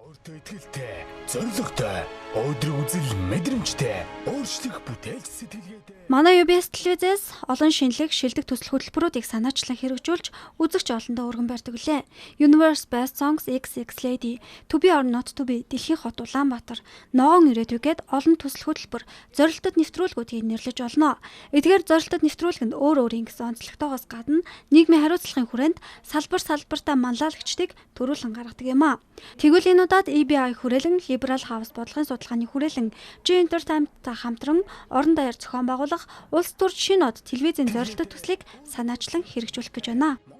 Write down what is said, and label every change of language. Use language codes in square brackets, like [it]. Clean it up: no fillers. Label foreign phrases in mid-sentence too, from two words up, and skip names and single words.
[mn] Өөртөө итгэлтэй, зоригтой, өдрөг үзэл мэдрэмжтэй, өөрчлөх бүтээлч сэтгэлгээтэй. Манай UBS телевизээс олон шинэлэг, шилдэг төсөл хөтөлбөрүүдийг санаачлан хэрэгжүүлж, үзэгч олондоо өргөн барьдаг лээ. Universe Best Songs XX Lady, To Be or Not To Be, Дэлхийн хот Улаанбаатар, Ногоон ирээдүйгээд олон төсөл хөтөлбөр, зорилтод нэвтрүүлгүүдийг нэрлэж олно. Эдгээр зорилтод нэвтрүүлгэнд өөр өөрийн гэсэн онцлогтойгоос гадна нийгмийн хариуцлагын хүрээнд салбартаа манлайлагчдыг төрүүлэн гаргадаг юм а. Тэгвэл энэ удаад EBI хүрээлэн Liberal House бодлогын судалгааны хүрээлэн G Entertainment-тай хамтран орон даяар зохион байгуулах улс төрч шинэ од телевизийн зорилттой төслийг санаачлан хэрэгжүүлэх гэж байна.